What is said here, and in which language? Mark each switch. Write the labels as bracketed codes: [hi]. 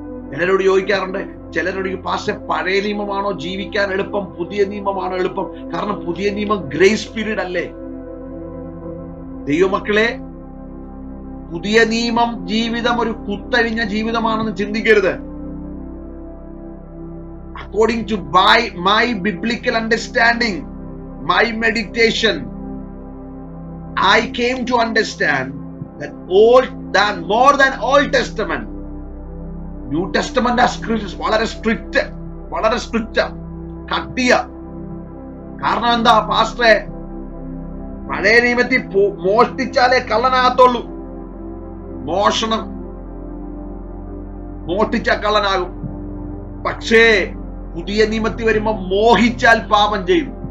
[ml] ചിലരോട് ചോദിക്കാറുണ്ട്, ചിലരോട് പാസ്റ്ററെ, പഴയ നിയമമാണോ ജീവിക്കാൻ എളുപ്പം, പുതിയ നിയമമാണോ എളുപ്പം? കാരണം പുതിയ നിയമം ഗ്രേസ് പീരീഡ് അല്ലേ. ദൈവമക്കളെ, പുതിയ നിയമം ജീവിതം ഒരു കുത്തഴിഞ്ഞ ജീവിതമാണെന്ന് ചിന്തിക്കരുത്. [en] According to my biblical understanding, my meditation, I came to understand that more than Old Testament, New Testament scriptures [ml] വളരെ സ്ട്രിക്റ്റ് കട്ടിയ. കാരണം എന്താ പാസ്റ്ററെ, പഴയ നിയമത്തിൽ മോഷ്ടിച്ചാലേ കള്ളനാകത്തുള്ളൂ. മോഷ്ടിച്ച കള്ളനാകും. പക്ഷേ പുതിയ നിയമത്തിൽ വരുമ്പോ മോഹിച്ചാൽ പാപം ചെയ്യും.